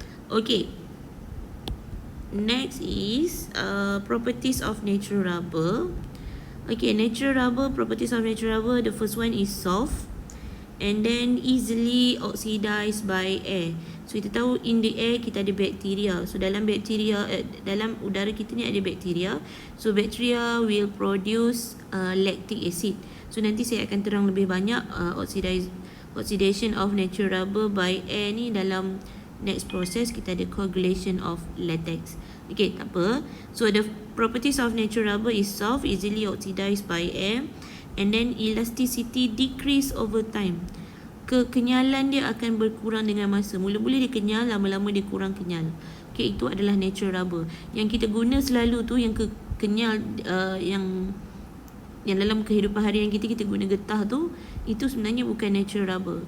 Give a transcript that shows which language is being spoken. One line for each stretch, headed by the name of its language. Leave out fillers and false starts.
English: Okay, next is properties of natural rubber. Okay, natural rubber, properties of natural rubber. The first one is soft and then easily oxidized by air.
Malay: So kita tahu
English: in the air
Malay: kita ada bakteria. So dalam bakteria, dalam udara kita ni ada bakteria.
English: So bacteria will produce lactic acid.
Malay: So nanti saya akan terang lebih banyak
English: oxidation of natural rubber by air
Malay: ni dalam
English: next process.
Malay: Kita ada
English: coagulation of latex.
Malay: Okay, tak apa.
English: So the properties of natural rubber is soft, easily oxidized by air, and then elasticity decrease over time.
Malay: Kekenyalan dia akan berkurang dengan masa. Mula-mula dia kenyal, lama-lama dia kurang kenyal. Okay, itu adalah natural rubber. Yang kita guna selalu tu yang kenyal, yang dalam kehidupan harian kita guna getah tu, itu sebenarnya bukan natural rubber.